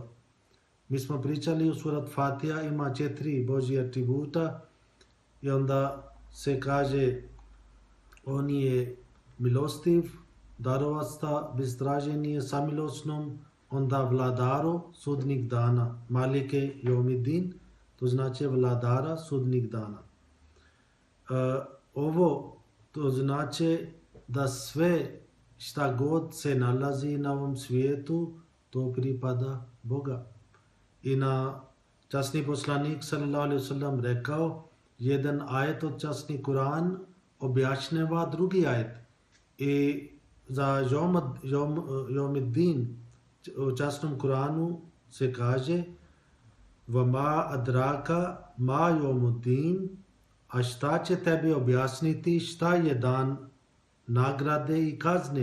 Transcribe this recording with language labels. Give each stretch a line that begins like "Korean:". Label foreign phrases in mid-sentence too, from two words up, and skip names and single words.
Bosnian: Mi smo pričali u surat Fatiha ima 4 Božji atributa i onda se kaže on je milostiv, darovasta, bez traženja samilosnom, onda vladaro, sudnik dana,
Arabic: malike jomidin,
Bosnian: to znači vladara, sudnik dana. Ovo to znači da sve šta god se nalazi na ovom svijetu, to pripada Boga. I na časni poslanik
Arabic: sallallahu alaihi wasallam
Bosnian: rekao, jedan ajet od časni Kur'an objašnjava drugi ajet. I za Jomiddin u časnom Kur'anu se kaže
Arabic: Vama adraka ma Jomuddin,
Bosnian: a šta će tebi objasniti šta je dan nagrade i kazne.